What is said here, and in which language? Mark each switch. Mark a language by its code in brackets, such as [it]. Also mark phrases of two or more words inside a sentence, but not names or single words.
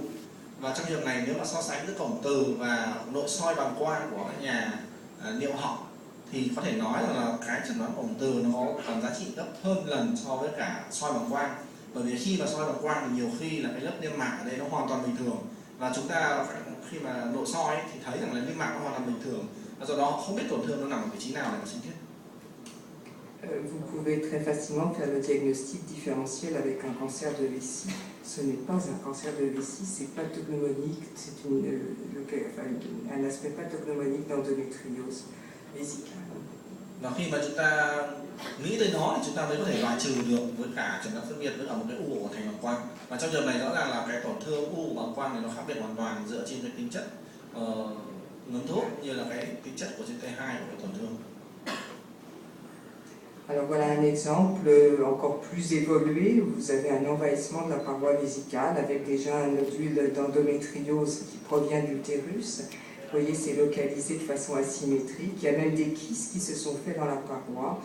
[vi] Và trong trường này nếu mà so sánh giữa cổng từ và nội soi bàng quang của các nhà niệu học thì có thể nói là cái chẩn đoán cổng từ nó có tầm giá trị gấp hơn lần so với cả soi bàng quang. Bởi vì khi mà soi bàng quang thì nhiều khi là cái lớp niêm mạc ở đây nó hoàn toàn bình thường, và chúng ta khi mà nội soi thì thấy rằng là niêm mạc nó hoàn toàn bình thường, và do đó không biết tổn thương nó nằm ở vị trí nào để mà sinh thiết. [fr] Vous pouvez très facilement faire le diagnostic différentiel avec un cancer de vessie. Ce n'est pas un cancer de vessie, c'est pathognomonique, c'est un aspect pathognomonique d'endométriose vésicale. [vi] Và khi mà chúng ta nghĩ tới nó thì chúng ta mới có thể loại trừ được với cả chẩn đoán phân biệt với cả một cái u của thành bàng quang. Và trong trường này rõ ràng là cái tổn thương u bàng quang này nó khác biệt hoàn toàn dựa trên cái tính chất ngấm thuốc như là cái tính chất của trên T2 của cái tổn thương. [fr] Alors voilà un exemple encore plus évolué. Vous avez un envahissement de la paroi vésicale avec déjà un nodule d'endométriose qui provient de l'utérus. Vous voyez, c'est localisé de façon asymétrique. Il y a même des kystes qui se sont faits dans la paroi.